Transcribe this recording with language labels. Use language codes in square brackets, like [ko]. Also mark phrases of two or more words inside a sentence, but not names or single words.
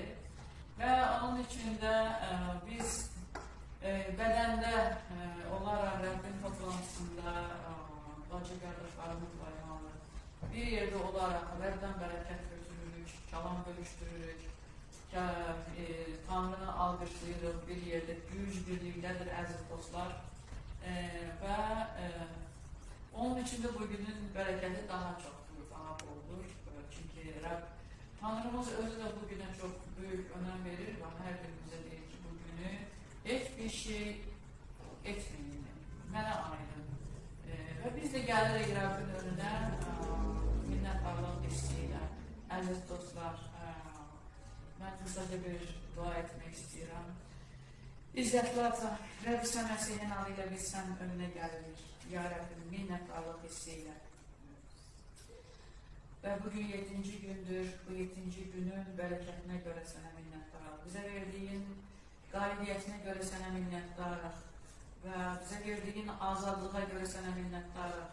[az] Və onun üçün də biz bədəndə olaraq Rəbbin toplantısında bacı qardaşlarımızla bir yerdə olaraq Rəbdən bərəkət götürürük, kəlam bölüşdürürük, Tanrını alqışlayırıq, bir yerdə güc birlikdədir əziz dostlar. [tr] Və onun için de bugünün bereketi daha çoktur, daha boldur. Çünkü Tanrımız özü de bugüne çok büyük önem verir ve her gün bize deyir ki bugünü hiçbir şey etmeyin, [az] mənə ayırın. Ve biz de gəlirik Rəbbin önünə minnətdarlıq hissi-ilə. Əziz dostlar, mən qısaca bir dua etmek istəyirəm. İzzətli Ata, Rəbb İsa Məsihin adıyla biz sən önünə gəlirik. [tr] Ya Rabbim minnettarlık hissiyle. Ve bugün 7. gündür, bu 7. günün bereketine göre sana minnettarım. Bize verdiğin galibiyetine göre sana minnettarım. Ve bize verdiğin azadlığa göre sana minnettarım.